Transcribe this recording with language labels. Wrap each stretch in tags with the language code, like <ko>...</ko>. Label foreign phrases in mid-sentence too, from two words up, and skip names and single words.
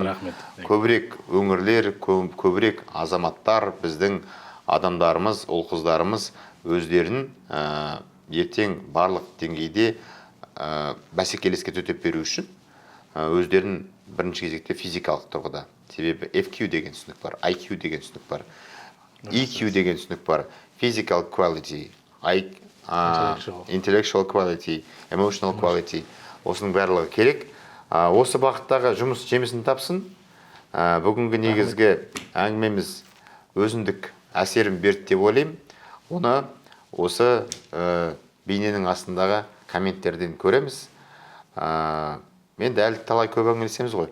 <kk>Көбірек өңірлер, көбірек азаматтар, біздің адамдарымыз, ұл-қыздарымыз өздерін ертең барлық деңгейде бәсекелеске төтеп беру үшін өздерін бірінші кезекте физикалық тұрғыда. Себебі FQ деген түсінік бар, IQ деген түсінік бар, EQ деген түсінік бар,</kk> <en>physical quality, intellectual quality, emotional quality.</en> <kk>Осының барлығы керек. Осы бағыттағы жұмыс жемісін тапсын. Бүгінгі негізгі әңгімеміз өзіндік әсерін берді деп ойлаймын. Оны осы бейненің астындағы комменттерден көреміз. Мен әлі талай көп әңгімелесеміз ғой.</kk>